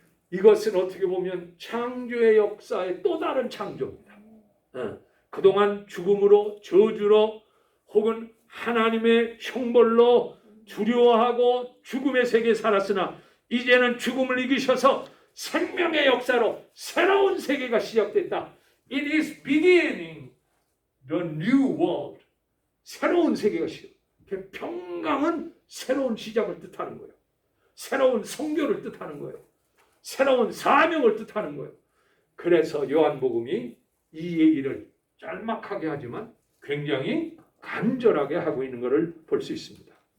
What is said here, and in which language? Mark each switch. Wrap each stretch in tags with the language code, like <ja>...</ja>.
<ko>이것은 어떻게 보면 창조의 역사의 또 다른 창조입니다. 그동안 죽음으로 저주로 혹은 하나님의 형벌로 두려워하고 죽음의 세계에 살았으나 이제는 죽음을 이기셔서 생명의 역사로 새로운 세계가 시작됐다.</ko> <en>It is beginning the new world.</en> <ko>새로운 세계가 시작. 평강은 새로운 시작을 뜻하는 거예요. 새로운 성교를 뜻하는 거예요. 새로운 사명을 뜻하는 거예요. 그래서 요한복음이 이 얘기를 짤막하게 하지만 굉장히 간절하게 하고 있는 것을 볼 수 있습니다.</ko>